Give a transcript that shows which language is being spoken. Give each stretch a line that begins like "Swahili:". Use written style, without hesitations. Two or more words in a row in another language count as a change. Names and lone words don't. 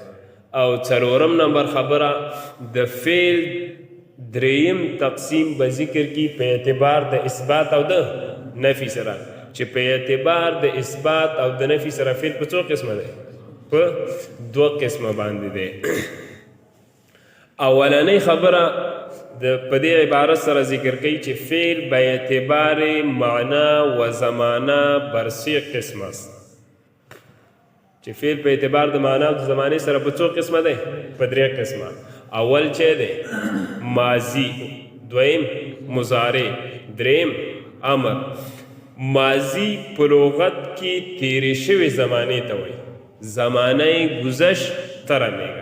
Pashto: او څلورم نمبر خبره د فعل دریم تقسیم به ذکر کی په اعتبار د اثبات او د نفي سره، چې په اعتبار د اثبات او د نفي سره فعل په څو قسمه دی؟ په دوه قسمه باندې دی. اولنۍ خبره په دې عبارت سره ذکر کوي چې
Persian: فعل به اعتبار معنا و زمانه بر سه قسم است.
Pashto: چې فعل په اعتبار د معنا او د زمانې سره په څو قسمه دی؟ په درې قسمه. اول چې دی ماضی، دویم مضارع، دریم امر. ماضی په لغت کې تیرې شوې زمانې ته وایي،
Persian: زمانه گذشت
Pashto: ترمیږه.